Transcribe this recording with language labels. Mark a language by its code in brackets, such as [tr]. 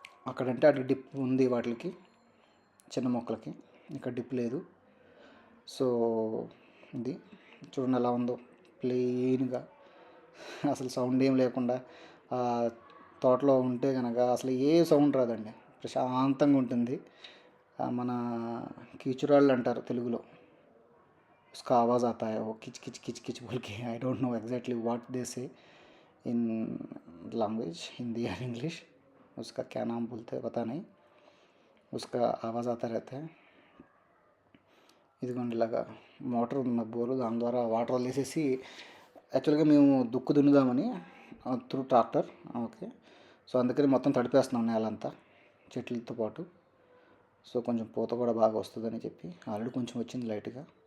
[te] అక్కడంటే అటు డిప్ ఉంది వాటికి, చిన్న మొక్కలకి. ఇక్కడ డిప్ లేదు. సో ఇది చూడండి ఎలా ఉందో, ప్లెయిన్గా, అసలు సౌండ్ ఏం లేకుండా. తోటలో ఉంటే కనుక అసలు ఏ సౌండ్ రాదండి, ప్రశాంతంగా ఉంటుంది. మన కీచురాళ్ళు అంటారు తెలుగులో, [hi] उसका आवाज़ आता है वो किच किच किच किच बोल के. [en] I don't know exactly what they say in language, [hi] हिंदी या इंग्लिश. उसका क्या नाम बोलते हैं पता नहीं. उसका आवाज़ आता रहता है. [te] ఇదిగోండి ఇలాగా మోటార్ ఉంది మా బోరు, దాని ద్వారా వాటర్ వదిలేసేసి యాక్చువల్గా మేము దుక్కు దున్నుదామని త్రూ ట్రాక్టర్. ఓకే. సో అందుకని మొత్తం తడిపేస్తున్నాం నేలంతా చెట్లతో పాటు. సో కొంచెం పూత కూడా బాగా వస్తుందని చెప్పి, ఆల్రెడీ కొంచెం వచ్చింది లైట్గా.